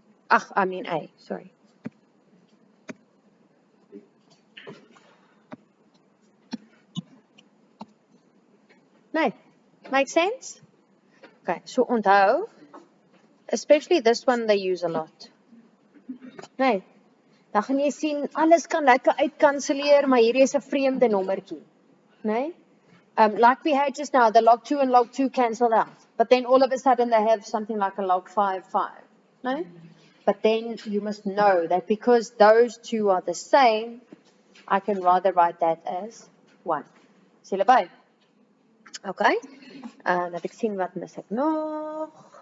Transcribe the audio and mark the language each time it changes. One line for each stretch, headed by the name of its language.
English: I mean A, sorry. No, makes sense? Okay, so onthou, especially this one they use a lot.
Afrikaans: Nee, dan gaan jy sien, alles kan lekker uitkanselleer, maar hierdie is 'n vreemde nommertjie. Nee?
English: Like we had just now, the log 2 and log 2 cancelled out. But then all of a sudden they have something like a log 5, 5. No? But then you must know that because those two are the same, I can rather write that as 1.
Afrikaans: Sien julle by? Okay. Laat ek sien wat mis ek nog.